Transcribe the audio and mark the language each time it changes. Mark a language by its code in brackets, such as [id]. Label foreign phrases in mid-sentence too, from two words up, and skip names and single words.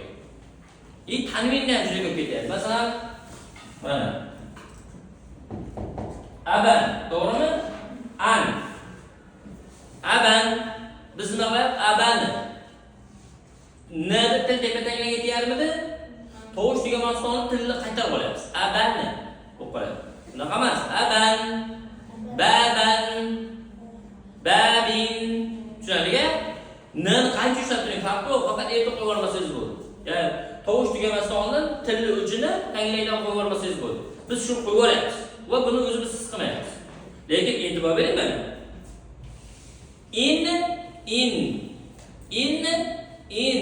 [uz] Tanvinni ham juda ko'p ketyapti. Masalan, mana aban, to'g'rimi? Aban. Biz nima qilyapmiz? Abani. N deb til tepa-tanglarga yetyapmidi? Tovush tugamasdan tilni qaytarib olyapmiz. Abani. Bo'lib qoladi. Bunaqa emas. Aban, baban, babin. Tushunarli? N qancha ushlab turing, farqi yo'q, faqat erta qo'yib olmasangiz bo'ldi. Ya'ni tovush tugamasdan oldin tilni uchini tanglaydan qo'yib olmasangiz bo'ldi. Biz shuni qo'yib olyapmiz va buni o'zimiz his qilmayapmiz. Lekin e'tibor bering mana. In.